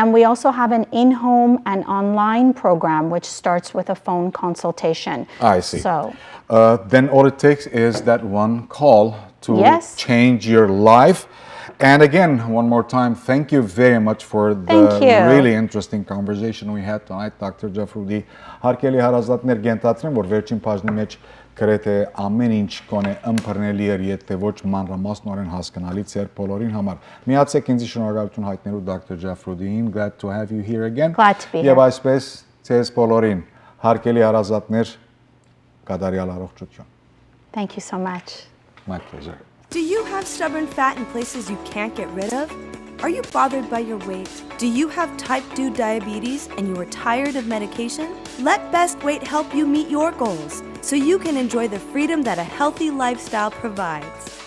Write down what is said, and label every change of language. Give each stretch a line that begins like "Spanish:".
English: and we also have an in-home and online program which starts with a phone consultation. I see. So, then all it takes is that one call to Yes. change your life. And again, one more time, thank you very much for the Thank you. really interesting conversation we had tonight, Dr. Jafroody.
Armenian: Հարկելի հարազատներ գենտացրեմ, որ վերջին բաժնի մեջ գրեթե ամեն ինչ կոնե ըմբռնելի էր, եթե ոչ մանրամասնորեն հասկանալից էր բոլորին համար։ Միացեք ինձ շնորհակալություն հայտնելու Dr.
English: Jafroody-ին. Glad to have you here again. Glad to be here.
Armenian: Եվ այսպես ցեզ բոլորին, հարկելի հարազատներ, կատարյալ առողջություն։
English: thank you so much. My pleasure. Do you have stubborn fat in places you can't get rid of? Are you bothered by your weight? Do you have type 2 diabetes and you are tired of medication? Let Best Weight help you meet your goals so you can enjoy the freedom that a healthy lifestyle provides.